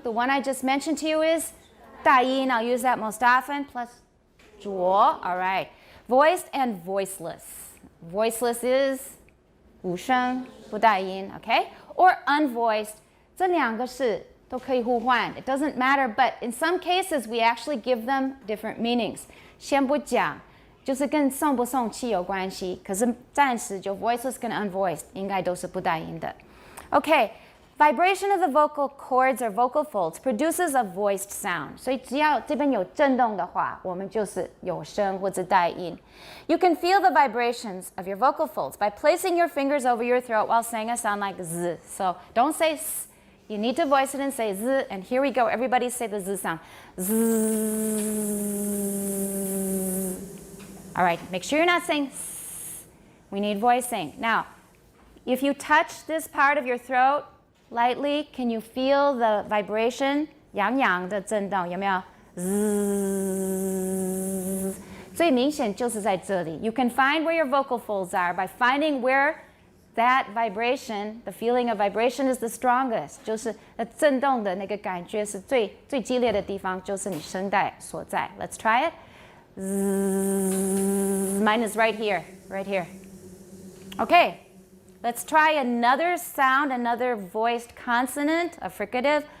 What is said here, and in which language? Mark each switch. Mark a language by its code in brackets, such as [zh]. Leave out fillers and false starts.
[en] The one I just mentioned to you is 大音. I'll use that most often, plus 浊. All right. Voiced and voiceless. Voiceless is 无声, 不带音, okay? Or unvoiced. [zh] 这两个是都可以互换. [en] It doesn't matter, but in some cases we actually give them different meanings. [zh] 先不讲，就是跟送不送气有关系。可是暂时就 voiceless 跟 unvoiced 应该都是不带音的。Okay. [en] Vibration of the vocal cords or vocal folds produces a voiced sound. [zh] 所以只要这边有震动的话，我们就是有声或者带音。 [en] You can feel the vibrations of your vocal folds by placing your fingers over your throat while saying a sound like z. So don't say s. You need to voice it and say z. And here we go. Everybody say the z sound. Z. All right. Make sure you're not saying s. We need voicing. Now, if you touch this part of your throat lightly, can you feel the vibration? [zh] 痒痒的震动，有没有？最明显就是在这里。 [en] You can find where your vocal folds are by finding where that vibration, the feeling of vibration is the strongest. [zh] 就是震动的那个感觉是最激烈的地方，就是你声带所在。 [en] Let's try it. Mine is right here, right here. Okay. Let's try another sound, another voiced consonant, a fricative.